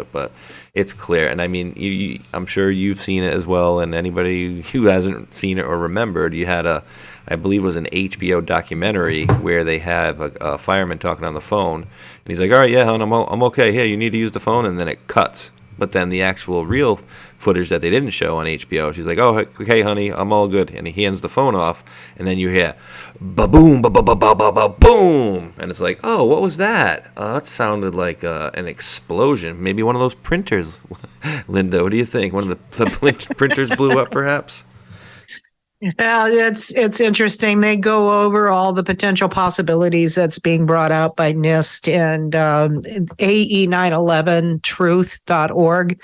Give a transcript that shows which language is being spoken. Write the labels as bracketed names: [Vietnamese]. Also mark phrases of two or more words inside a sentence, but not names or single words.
[English] But it's clear, and I mean, I'm sure you've seen it as well, and anybody who hasn't seen it or remembered, you had I believe it was an HBO documentary where they have a fireman talking on the phone, and he's like, all right, yeah, hon, I'm okay, here, you need to use the phone, and then it cuts. But then the actual real footage that they didn't show on HBO, she's like, oh, okay, honey, I'm all good. And he hands the phone off, and then you hear, ba-boom, ba-ba-ba-ba-ba-boom. And it's like, oh, what was that? That sounded like an explosion. Maybe one of those printers. Linda, what do you think? One of the printers blew up, perhaps? Yeah, it's interesting. They go over all the potential possibilities that's being brought out by NIST and AE911truth.org.